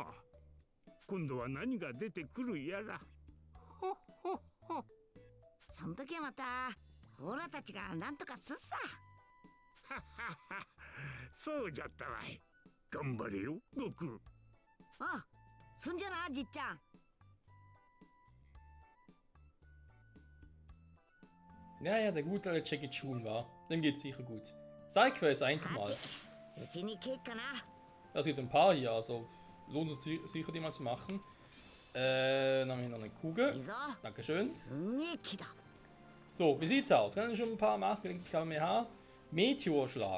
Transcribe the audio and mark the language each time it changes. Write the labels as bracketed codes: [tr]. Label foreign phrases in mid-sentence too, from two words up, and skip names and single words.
[ja] 今度は何が出てくるやら。ほっほっほ。そん時はまたオラたちがなんとかすっさ。はっはっは。そうじゃったわい。頑張れよ悟空。あ、そんじゃなじっちゃん。 [de] Ja, der gute alte Jackie Chun war. Dem geht's sicher gut. Sidequest einfach mal. [ja] うちにケーキかな。 [de] Es gibt ein paar hier, also lohnt es sich sicher, die mal zu machen. Dann haben wir noch eine [ja] いい [de] Kugel. [ja] ぞ。 [de] Dankeschön. [ja] すんげえ木だ。 [de] So, wie sieht's aus? Kann ich schon ein paar machen? Links KMH. Meteorschlag.